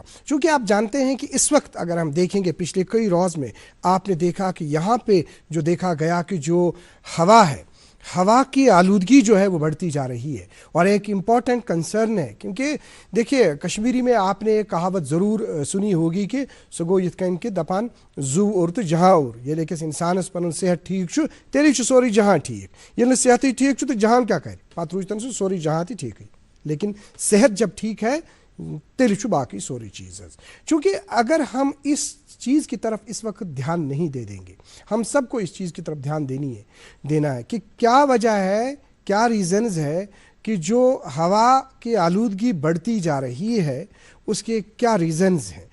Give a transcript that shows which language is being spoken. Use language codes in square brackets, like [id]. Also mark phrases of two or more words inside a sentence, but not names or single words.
[ur] چونکہ آپ جانتے ہیں کہ اس وقت اگر ہم دیکھیں گے پچھلے کئی روز میں آپ نے دیکھا کہ یہاں پہ جو دیکھا گیا کہ جو ہوا ہے، ہوا کی آلودگی جو ہے وہ بڑھتی جا رہی ہے اور ایک [en] important concern [ur] है। کیونکہ دیکھیے، کشمیری میں آپ نے ایک کہاوت ضرور سنی ہوگی کہ [ks] सगो यिथकन के दपान जू और तो जहाँ और, ये लेकिन इंसानस पन सेहत ठीक छु तेली छु सोरी जहाँ ठीक, ये सेहत ही ठीक छु तो जहाँ क्या करे पत रूजतन सु सोरी जहाँ थी ठीक है, [ur] لیکن صحت جب ٹھیک ہے [ks] तेली छु बाकी सोरी चीज़। [ur] چونکہ اگر ہم اس چیز کی طرف اس وقت دھیان نہیں دے دیں گے، ہم سب کو اس چیز کی طرف دھیان دینا ہے کہ کیا وجہ ہے، کیا ریزنز ہے کہ جو ہوا کی آلودگی بڑھتی جا رہی ہے اس کے کیا ریزنز ہیں.